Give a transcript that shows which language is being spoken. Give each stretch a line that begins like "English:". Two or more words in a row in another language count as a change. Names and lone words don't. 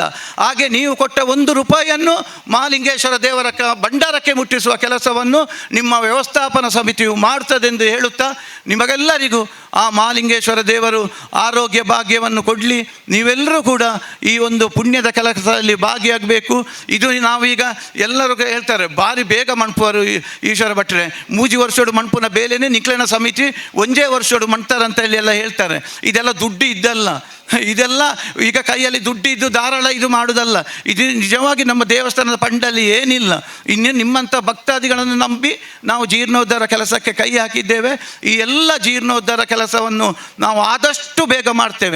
Kannada: ಹಾಗೆ ನೀವು ಕೊಟ್ಟ 1 ರೂಪಾಯಿಯನ್ನು ಮಹಾಲಿಂಗೇಶ್ವರ ದೇವರ ಭಂಡಾರಕ್ಕೆ ಮುಟ್ಟಿಸುವ ಕೆಲಸವನ್ನು ನಿಮ್ಮ ವ್ಯವಸ್ಥಾಪನಾ ಸಮಿತಿಯು ಮಾಡ್ತದೆಂದು ಹೇಳುತ್ತಾ, ನಿಮಗೆಲ್ಲರಿಗೂ ಆ ಮಹಾಲಿಂಗೇಶ್ವರ ದೇವರು ಆರೋಗ್ಯ ಭಾಗ್ಯವನ್ನು ಕೊಡಲಿ. ನೀವೆಲ್ಲರೂ ಕೂಡ ಈ ಒಂದು ಪುಣ್ಯದ ಕೆಲಸದಲ್ಲಿ ಭಾಗಿಯಾಗಬೇಕು. ಇದು ನಾವೀಗ ಎಲ್ಲರೂ ಹೇಳ್ತಾರೆ,
Tulu: ಭಾರಿ ಬೇಗ ಮಣ್ಪುವರು ಈಶ್ವರ ಭಟ್ರೆ, ಮೂಜಿ ವರ್ಷೋಡು ಮಣ್ಪುನ ಬೇಲೆನೇ ನಿಕ್ಲನ ಸಮಿತಿ ಒಂದೇ ವರ್ಷೋಡು ಮಣ್ತಾರಂತ
Kannada: ಹೇಳಿ ಎಲ್ಲ ಹೇಳ್ತಾರೆ. ಇದೆಲ್ಲ ದುಡ್ಡು ಇದ್ದಲ್ಲ, ಇದೆಲ್ಲ ಈಗ ಕೈಯಲ್ಲಿ ದುಡ್ಡು ಇದ್ದು ಧಾರಾಳ ಇದು ಮಾಡುವುದಲ್ಲ. ಇದು ನಿಜವಾಗಿ ನಮ್ಮ ದೇವಸ್ಥಾನದ ಫಂಡಲ್ಲಿ ಏನಿಲ್ಲ. ಇನ್ನೇ ನಿಮ್ಮಂಥ ಭಕ್ತಾದಿಗಳನ್ನು ನಂಬಿ ನಾವು ಜೀರ್ಣೋದ್ಧಾರ ಕೆಲಸಕ್ಕೆ ಕೈ ಹಾಕಿದ್ದೇವೆ. ಈ ಎಲ್ಲ ಜೀರ್ಣೋದ್ಧಾರ ಕೆಲಸವನ್ನು ನಾವು ಆದಷ್ಟು ಬೇಗ ಮಾಡ್ತೇವೆ.